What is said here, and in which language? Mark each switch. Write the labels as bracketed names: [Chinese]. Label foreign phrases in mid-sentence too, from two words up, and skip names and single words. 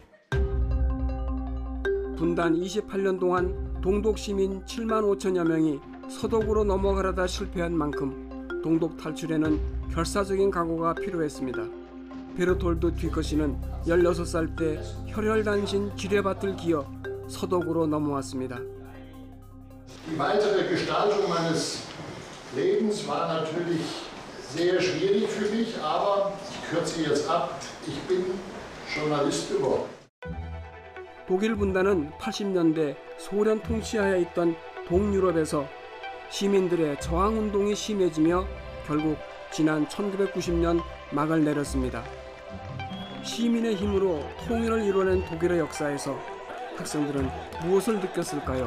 [Korean] 분단 28년 동안 동독 시민 7만 5천여 명이 서독으로 넘어가려다 실패한 만큼 동독 탈출에는 결사적인 각오가 필요했습니다. 베르톨드 뒤커시는 16살 때 혈혈단신 지뢰밭을 기어 서독으로 넘어왔습니다. [German] Die weitere Gestaltung meines Lebens war natürlich sehr schwierig für mich, aber ich kürze jetzt ab. Ich bin Journalist geworden. [Korean] 독일 분단은 80년대 소련 통치하에 있던 동유럽에서 시민들의 저항운동이 심해지며 결국 지난 1990년 막을 내렸습니다. 시민의 힘으로 통일을 이뤄낸 독일의 역사에서 학생들은 무엇을 느꼈을까요?